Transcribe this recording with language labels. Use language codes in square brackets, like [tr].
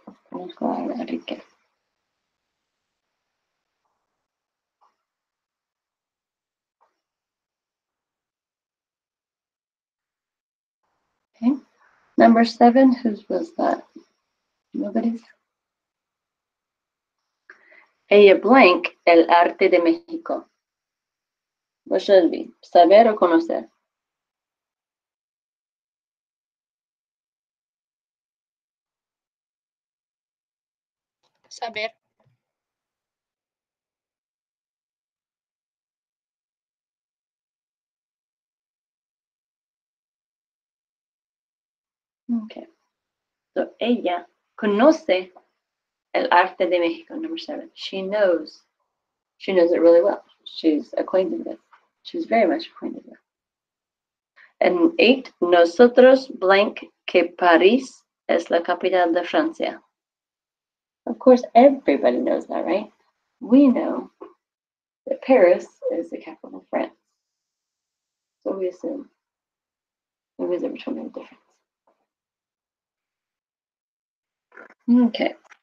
[es] Conozco a Enrique. [en] Okay, number 7, whose was that? Nobody's? [es] Ella blank, el arte de México. [en] What should it be? Saber o conocer? [es] Saber. Okay, so ella conoce el arte de México, number 7. [en] She knows it really well. She's acquainted with. She's very much acquainted with. [es] And 8, nosotros blank que París es la capital de Francia. [en] Of course, everybody knows that, right? We know that Paris is the capital of France. So we assume. Nobody's ever told me the difference. Okay.